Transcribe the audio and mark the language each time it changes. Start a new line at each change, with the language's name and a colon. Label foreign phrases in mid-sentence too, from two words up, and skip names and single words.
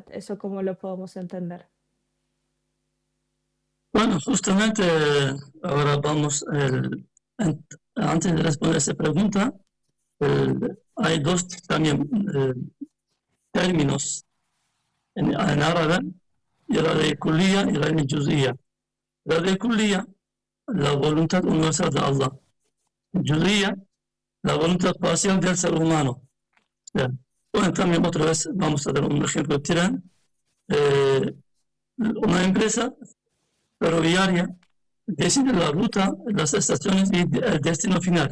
Spanish: ¿Eso cómo lo podemos entender? Bueno, justamente ahora vamos, antes de responder esa pregunta, hay dos también términos en árabe,
Turkish: irade kulliya, irade cüz'iyye. Irade kulliya,
Spanish: la voluntad universal de Allah. Cüz'iyye, la voluntad parcial del ser humano. Bien. Bueno, también otra vez vamos a dar un ejemplo. Tren, eh, una empresa ferroviaria decide la ruta, las estaciones y el destino final.